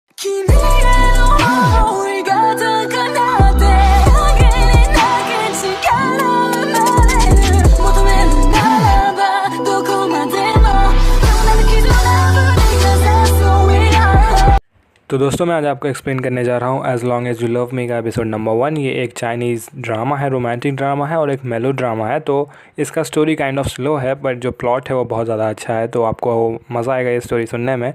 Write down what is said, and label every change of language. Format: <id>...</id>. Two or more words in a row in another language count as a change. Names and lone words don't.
<ja>君への想いが高鳴って影に投げ力生まれる求めるならばどこまでも</ja> <hi>तो दोस्तों मैं आज आपको एक्सप्लेन करने जा रहा हूँ एज़ लॉन्ग एज़ यू लव मी का एपिसोड नंबर 1। ये एक</hi> <en>Chinese drama</en> <hi>है,</hi> <en>romantic drama</en> <hi>है और एक</hi> <en>melo drama</en> <hi>है। तो इसका स्टोरी</hi> <en>kind of slow</en> <hi>है बट जो प्लॉट है वो बहुत ज़्यादा अच्छा है, तो आपको मज़ा आएगा ये स्टोरी सुनने में।</hi>